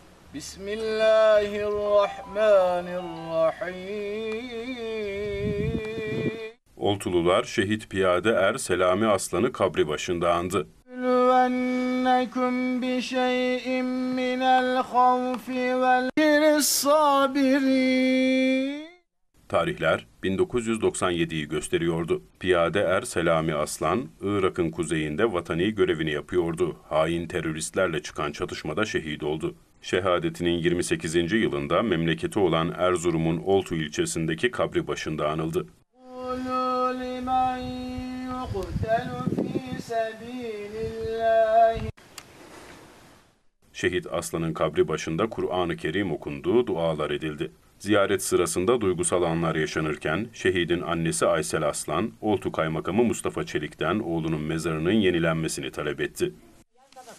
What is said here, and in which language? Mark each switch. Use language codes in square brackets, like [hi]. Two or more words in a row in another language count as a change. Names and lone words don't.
[ar] بسم الله الرحمن الرحيم. [tr] Oltulular şehit piyade er Selami Aslan'ı kabri başında andı. [ar] لِنَبْلُوَنَّكُمْ بِشَيْءٍ مِّنَ الْخَوْفِ وَالْجِرِ الصَّابِرِينَ. [tr] Tarihler 1997'yi gösteriyordu. Piyade er Selami Aslan, Irak'ın kuzeyinde vatani görevini yapıyordu. Hain teröristlerle çıkan çatışmada şehit oldu. Şehadetinin 28. yılında memleketi olan Erzurum'un Oltu ilçesindeki kabri başında anıldı. [ar] قُولُوا لِمَنْ يُقْتَلُ فِي سَبِيلِ اللّٰهِ. [tr] Şehit Aslan'ın kabri başında Kur'an-ı Kerim okundu, dualar edildi. Ziyaret sırasında duygusal anlar yaşanırken, şehidin annesi Aysel Aslan, Oltu Kaymakamı Mustafa Çelik'ten oğlunun mezarının yenilenmesini talep etti.